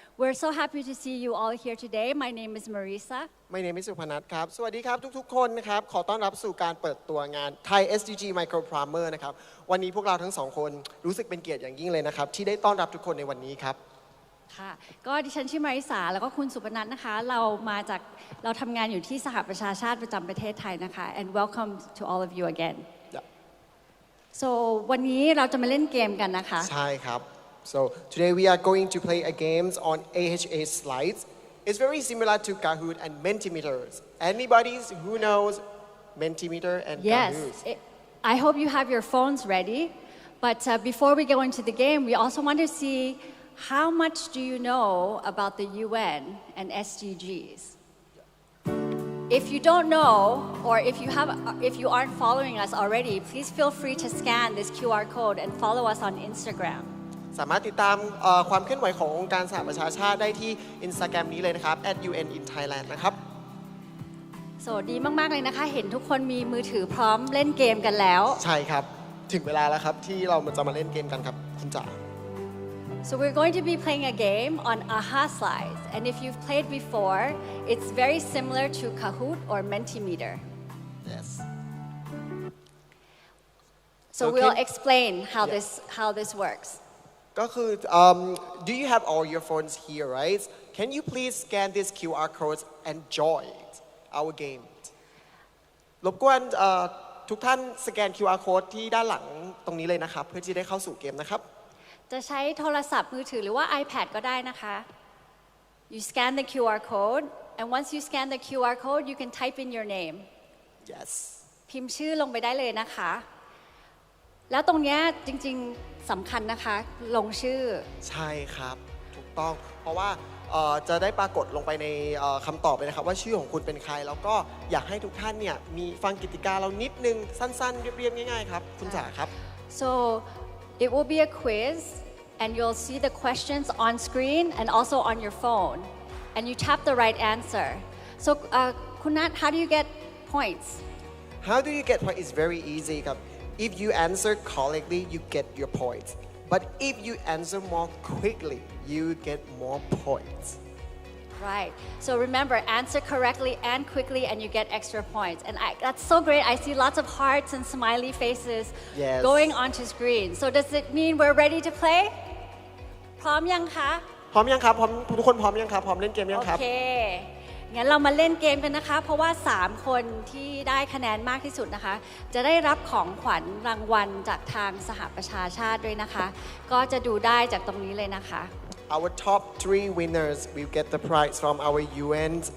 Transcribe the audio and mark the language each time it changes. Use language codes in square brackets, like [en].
[en] We're so happy to see you all here today. My name is Marisa. My name is [th] สุพนัทครับสวัสดีครับทุกๆคนนะครับขอต้อนรับสู่การเปิดตัวงาน Thai SDG Micro-Primer นะครับวันนี้พวกเราทั้งสองคนรู้สึกเป็นเกียรติอย่างยิ่งเลยนะครับที่ได้ต้อนรับทุกคนในวันนี้ครับ ค่ะก็ดิฉันชื่อมาริสาแล้วก็คุณสุพนัทนะคะเราทำงานอยู่ที่สหประชาชาติประจำประเทศไทยนะคะ [en] and welcome to all of you again. [th] So วันนี้เราจะมาเล่นเกมกันนะคะ ใช่ครับ [en] So today we are going to play a games on AHA slides. It's very similar to Kahoot and Mentimeters. Anybody who knows Mentimeter and Kahoot? Yes. I hope you have your phones ready. But before we go into the game, we also want to see how much do you know about the UN and SDGs? If you don't know, or if you aren't following us already, please feel free to scan this QR code and follow us on Instagram. [th] สามารถติดตามความเคลื่อนไหวขององค์การสหประชาชาติได้ที่ Instagram นี้เลยนะครับ @UN in Thailand นะครับ ดีมากๆเลยนะคะเห็นทุกคนมีมือถือพร้อมเล่นเกมกันแล้ว ใช่ครับถึงเวลาแล้วครับที่เราจะมาเล่นเกมกันครับคุณจ๋า [en] So we're going to be playing a game on AHA slides and if you've played before it's very similar to Kahoot or Mentimeter. Yes. So we'll explain how this works. [th] ก็คือ [en] do you have all your phones here right can you please scan this QR code and join our game [th] รบกวนทุกท่านสแกน QR code ที่ด้านหลังตรงนี้เลยนะครับเพื่อที่ได้เข้าสู่เกมนะครับ จะใช้โทรศัพท์มือถือหรือว่า iPad ก็ได้นะคะ [en] You scan the QR code and once you scan the QR code you can type in your name Yes [th] พิมพ์ชื่อลงไปได้เลยนะคะแล้วตรงนี้จริงๆสำคัญนะคะลงชื่อ ใช่ครับถูกต ต้องเพราะว่าจะได้ปรากฏลงไปในคำตอบเลยนะครับว่าชื่อของคุณเป็นใครแล้วก็อยากให้ทุกท่านเนี่ยมีฟังกติกาเรานิดนึงสั้นๆเรียบๆง่ายๆครับคุณจ๋าครับ [en] So it will be a quiz and you'll see the questions on screen and also on your phone and you tap the right answer so Kunat how do you get points How do you get points? It's very easy ครับ If you answer correctly you get your points But if you answer more quickly, you get more points. Right. So remember, answer correctly and quickly, and you get extra points. And that's so great. I see lots of hearts and smiley faces Yes. going onto screen. So does it mean we're ready to play? [th] พร้อมยังคะ พร้อมยังครับพร้อมทุกคนพร้อมยังครับพร้อมเล่นเกมยังครับ โอเค งั้นเรามาเล่นเกมกันนะคะ เพราะว่า 3 คนที่ได้คะแนนมากที่สุดนะคะ จะได้รับของขวัญรางวัลจากทางสหประชาชาติด้วยนะคะ ก็จะดูได้จากตรงนี้เลยนะคะ [en] Our top 3 winners will get the prize from our UN.